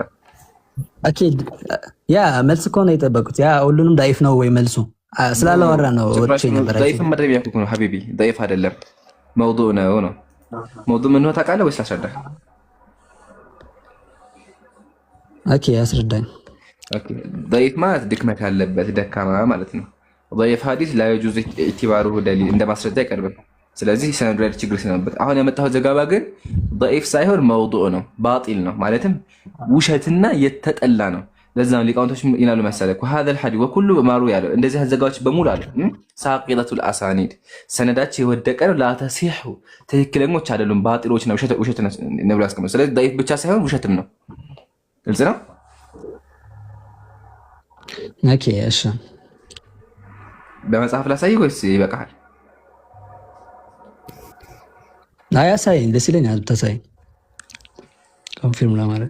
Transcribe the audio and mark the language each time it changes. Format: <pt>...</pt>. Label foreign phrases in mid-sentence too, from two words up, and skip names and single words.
<am>ኦኬ ያ መልስ እኮ ነው የጠበቁት። ያ ሁሉንም ዳይፍ ነው ወይ መልሱ ስላላወራ ነው ወጥቼ ነበር። ضعيف መድረብ ያልኩት ነው ሀቢቢ ضعيف አይደለም መውዱዕ ነው። መውዱዕ ምን ነው ታውቃለህ ወይስ ላስረዳህ? ኦኬ ያስረዳኝ። ኦኬ ضعيف ማለት ድክመት ያለበት ደካማ ማለት ነው። ضعيف ሐዲስ</am> <ar>لا يجوز اعتباره دليل</ar> <am>እንደ ማስረጃ አይቀርብም። ስለዚህ ሰነዱ ላይ ችግር ስለነበር አሁን ያመጣሁት ዘገባ ግን ضعيف ሳይሆን መውዱዕ ነው፣ ባጢል ነው ማለትም ውሸትና የተጠላ ነው። ለዛም ሊቃውንቶች ይላሉ መሰለህ</am> <ar>وهذا الحديث وكل ما روى</ar> <am>ያለው እንደዚህ ዘገባዎች በሙሉ አሉ</am> <ar>ساقطة الأسانيد</ar> <am>ሰነዳቸው የወደቀ ነው።</am> <ar>لا تصح</ar> <am>ትክክለኞች አይደሉም፣ ባጢሎች ነው፣ ውሸት ነው ብሎ ያስቀምጣል። ስለዚህ ضعيف ብቻ ሳይሆን ውሸትም ነው። ግልጽ ነው። ኦኬ እሺ በመጽሐፍ ላሳይ ወይስ ይበቃል? አያሳይ ደስ ይለኛል። ተሳይ ኮንፊርም ለማድረግ</am>